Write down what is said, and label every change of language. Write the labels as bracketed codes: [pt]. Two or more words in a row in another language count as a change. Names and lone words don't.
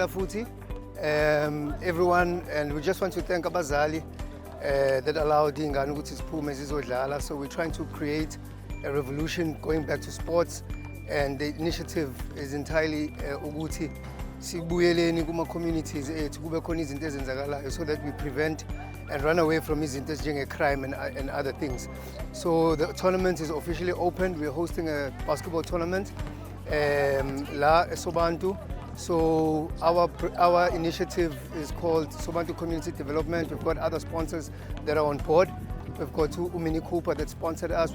[en] community. Everyone, and we just want to thank Abazali that allowed [zu] ingane ukuthi siphume zizodlala. [en] So we're trying to create a revolution going back to sports, and the initiative is entirely [zu] ukuthi sibuyeleni kuma communities ethu kube khona izinto ezenzakalayo [en] so that we prevent and run away from [zu] izinto njenge-crime [en] and other things. So the tournament is officially opened. We're hosting a basketball tournament la Sobantu. So our initiative is called Sobantu Community Development. We've got other sponsors that are on board. We've got Umini Cooper that sponsored us.